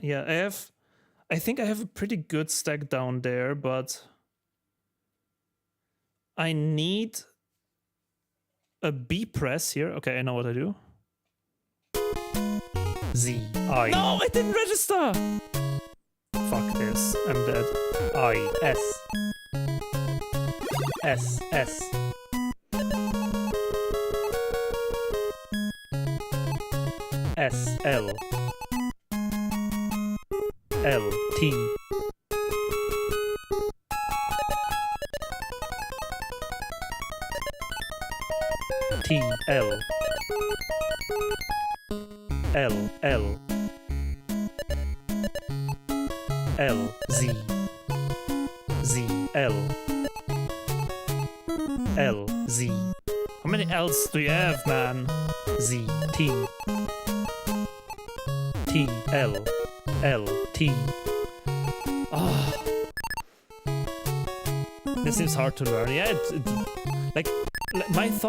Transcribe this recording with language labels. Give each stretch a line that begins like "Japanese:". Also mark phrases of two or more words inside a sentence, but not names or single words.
English: Yeah, I think I have a pretty good stack down there, but I need a B press here. Okay, I know what I do. Z, I. No, I didn't register! Fuck this, I'm dead. I, S. S, S. S, L. L, T. T, L. L, L. L, Z. Z, L. L, Z. How many L's do you have, man? Z, T. T, L. L, T. Oh. This seems hard to learn. Yeah, like my thought.